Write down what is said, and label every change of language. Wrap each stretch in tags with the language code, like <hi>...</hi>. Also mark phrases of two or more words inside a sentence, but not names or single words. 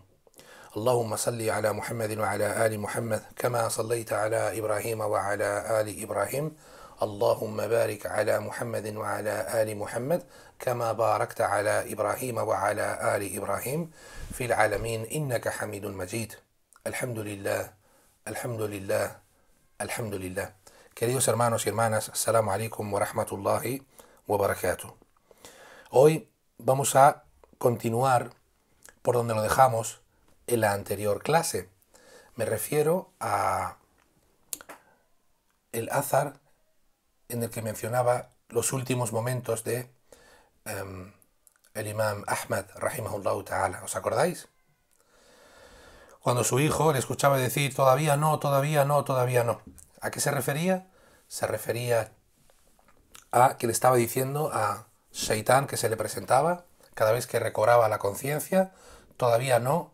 <ar>اللهم صل على محمد وعلى آل محمد كما صليت على إبراهيم وعلى آل إبراهيم. اللهم بارك على محمد وعلى آل محمد كما باركت على إبراهيم وعلى آل إبراهيم في العالمين إنك حميد مجيد. الحمد لله, الحمد لله, الحمد لله.</ar> <es>Queridos hermanos y hermanas,</es> <ar>السلام عليكم ورحمة الله وبركاته.</ar> <es>Hoy vamos a continuar por donde lo dejamos en la anterior clase. Me refiero a el azar en el que mencionaba los últimos momentos de el imam Ahmad</es> <ar>رحمه الله تعالى.</ar> <es>¿Os acordáis? Cuando su hijo le escuchaba decir todavía no, todavía no, todavía no. ¿A qué se refería? Se refería a que le estaba diciendo a Shaitán que se le presentaba cada vez que recobraba la conciencia, todavía no.</es>